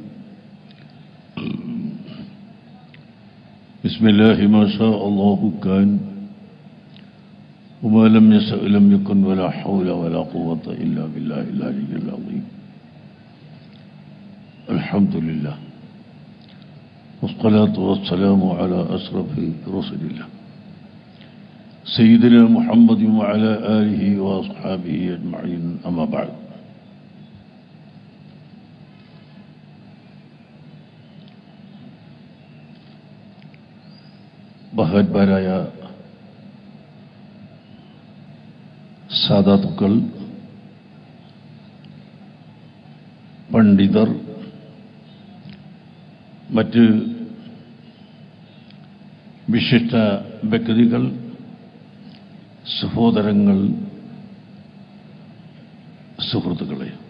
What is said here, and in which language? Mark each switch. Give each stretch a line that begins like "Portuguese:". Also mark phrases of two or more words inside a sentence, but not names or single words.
Arabic: بسم الله ما شاء الله كان، وما لم يشأ لم يكن، ولا حول ولا قوة إلا بالله العلي العظيم. الحمد لله والصلاة والسلام على أشرف رسل الله سيدنا محمد وعلى آله وأصحابه أجمعين. أما بعد.
Malayalam: ബഹുമാന്യരായ സാദാത്തുക്കൾ, പണ്ഡിതർ, മറ്റ് വിശിഷ്ട വ്യക്തികൾ, സഹോദരങ്ങൾ, സുഹൃത്തുക്കളെ,